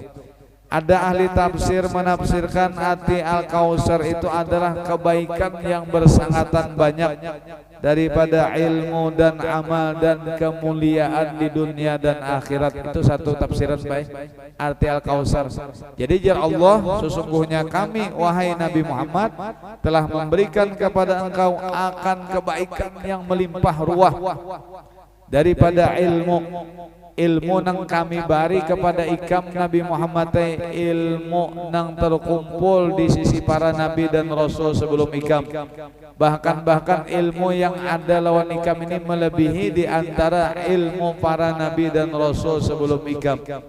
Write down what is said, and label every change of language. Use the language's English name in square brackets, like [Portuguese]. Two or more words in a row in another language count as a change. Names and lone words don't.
[Indonesian] Ada ahli tafsir menafsirkan arti Al-Kautsar itu adalah kebaikan yang bersangatan banyak daripada ilmu dan amal dan kemuliaan di dunia dan akhirat. Itu satu tafsiran baik arti Al-Kautsar. Jadi jar Allah, sesungguhnya kami wahai Nabi Muhammad telah memberikan kepada engkau akan kebaikan yang melimpah ruah daripada ilmu nang kami bari kepada ikam Nabi Muhammad, ilmu nang terkumpul di sisi para nabi dan rasul sebelum ikam. Bahkan ilmu yang ada lawan ikam ini melebihi di antara ilmu para nabi dan rasul sebelum ikam.